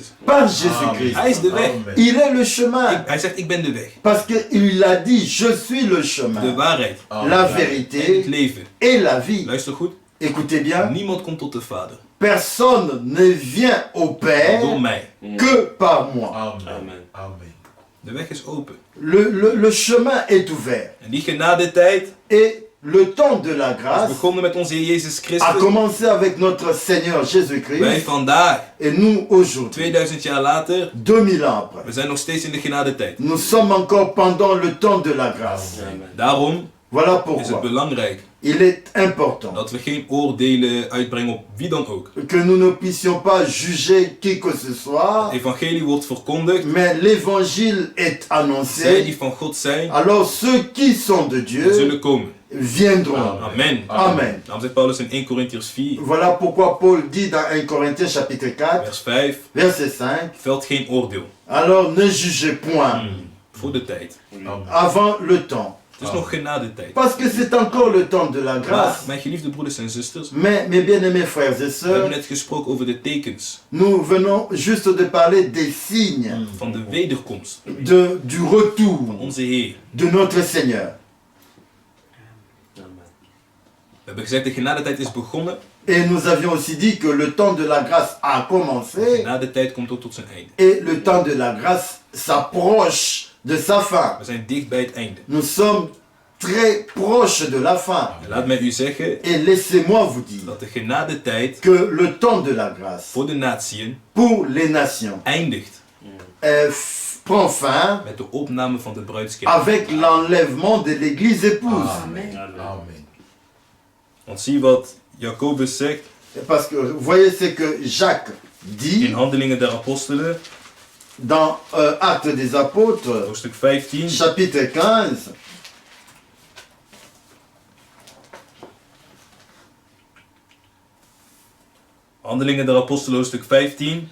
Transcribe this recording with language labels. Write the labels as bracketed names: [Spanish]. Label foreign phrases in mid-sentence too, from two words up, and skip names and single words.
[French] Par Jésus-Christ. [Dutch] Hij is de weg. [French] Il est le chemin. [Dutch] Hij zegt ik ben de weg, [French] Parce qu'il a dit je suis le [Dutch] de [French] chemin, [Dutch] waarheid [French] la [Dutch] en het [French] vérité [Dutch] leven. [French] et la vie. [Dutch] Luister goed, [French] Écoutez bien, [Dutch] niemand komt tot de Vader [French] personne ne vient au [Dutch] door [French] Père [Dutch] mij. [French] que par moi. Amen. [Dutch] De weg is open. [French] Le chemin est ouvert. [Dutch] En die genadetijd [French] Et le temps de la [Dutch] is [French] grâce [Dutch] begonnen met onze Heer Jezus [French] a [Dutch] Christus. [French] commencé avec notre Seigneur [Dutch] Wij [French] Jésus-Christ. [Dutch] vandaag, [French] Et nous, aujourd'hui, [Dutch] 2000 jaar later, [French] 2000 ans après, [Dutch] we zijn nog steeds in de genadetijd. [French] nous sommes encore pendant le temps de la grâce. [Dutch] Daarom [French] Voilà [Dutch] is het [French] pourquoi [Dutch] belangrijk [French] il est important [Dutch] dat we geen oordelen uitbrengen op wie dan ook. [French] que nous ne puissions pas juger qui que ce soit, [Dutch] Het evangelie wordt verkondigd. [French] mais l'évangile est [Dutch] Zij [French] annoncé. [Dutch] die van God zijn, [French] Alors ceux qui sont de Dieu [Dutch] zullen komen. [French] viendront. [Dutch] Amen. [French] Amen. [Dutch] Daarom zegt Paulus in 1 Korintiërs 4, [French] Voilà pourquoi Paul dit dans 1 Corinthiens chapitre 4, [Dutch] vers 5, [French] verset 5, [Dutch] velt geen oordeel. [French] alors ne jugez point [Dutch] Voor de tijd. [French] avant le temps. [Dutch] Het is nog genadetijd. [French] Parce que c'est encore le temps de la [Dutch] Maar, [French] grâce. [Dutch] mijn geliefde broeders en zusters, [French] Mais mes bien-aimés frères et [Dutch] we hebben [French] sœurs, [Dutch] net gesproken over de tekens [French] nous venons juste de parler des signes [Dutch] van de wederkomst [French] du retour [Dutch] van onze Heer. [French] de notre Seigneur. [Dutch] We hebben gezegd, de genadetijd is begonnen. [French] Et nous avions aussi dit que le temps de la grâce a [Dutch] De [French] commencé [Dutch] genadetijd komt ook tot zijn einde. [French] et le temps de la grâce s'approche de sa fin. [Dutch] We zijn dicht bij het einde. [French] Nous sommes très proches de la fin. [Dutch] En laat mij u zeggen [French] Et laissez-moi vous dire [Dutch] dat de genadetijd [French] que le temps de la grâce [Dutch] voor de natieën [French] pour les nations [Dutch] eindigt [French] prend fin [Dutch] met de opname van de bruidskerk. [French] avec l'enlèvement de l'église épouse. Amen. [Dutch] Want zie wat Jacobus zegt [French] Parce que vous voyez ce que Jacques dit [Dutch] in Handelingen der Apostelen, [French] dans Actes des Apôtres, [Dutch] hoofdstuk 15. [French] chapitre 15. [Dutch] Handelingen der Apostelen, hoofdstuk 15.